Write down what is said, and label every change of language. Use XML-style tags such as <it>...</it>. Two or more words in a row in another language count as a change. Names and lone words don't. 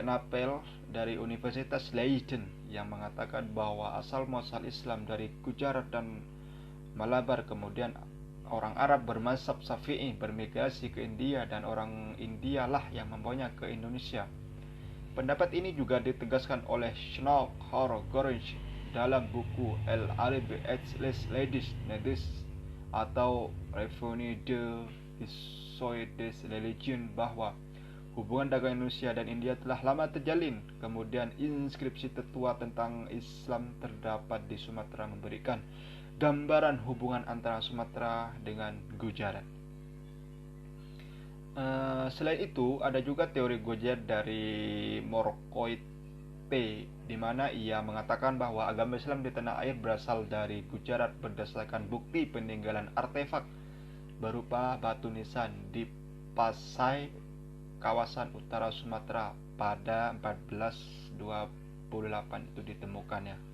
<id>Napel dari Universitas Leiden yang mengatakan bahwa asal muasal Islam dari Gujarat dan Malabar, kemudian orang Arab bermazhab Syafi'i bermigrasi ke India dan orang India lah yang membawanya ke Indonesia. Pendapat ini juga ditegaskan oleh Schnauzer Gorge dalam buku El Arabi et les Ladies Nedis atau Revenu de Histoire des Religions bahwa hubungan dagang Indonesia dan India telah lama terjalin. Kemudian inskripsi tertua tentang Islam terdapat di Sumatera memberikan gambaran hubungan antara Sumatera dengan Gujarat. Selain itu, ada juga teori Gujarat dari Morkoite, di mana ia mengatakan bahwa agama Islam di tanah air berasal dari Gujarat berdasarkan bukti peninggalan artefak berupa batu nisan di Pasai, kawasan utara Sumatera pada 1428 itu ditemukannya.</id>